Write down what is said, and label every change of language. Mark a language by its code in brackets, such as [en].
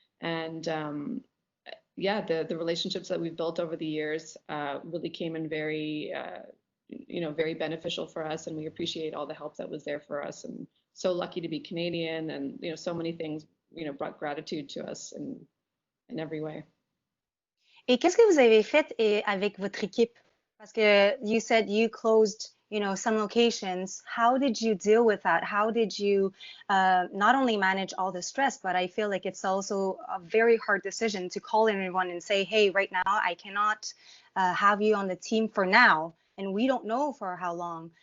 [en] And the relationships that we've built over the years really came in very very beneficial for us, and we appreciate all the help that was there for us. And so lucky to be Canadian, and so many things brought gratitude to us in every way. [fr] Et qu'est-ce que vous avez fait avec votre équipe? Parce que [en] you said you closed some locations. How did you deal with that? How did you not only manage all the stress, but I feel like it's also a very hard decision to call everyone and say, hey, right now I cannot have you on the team for now, and we don't know for how long.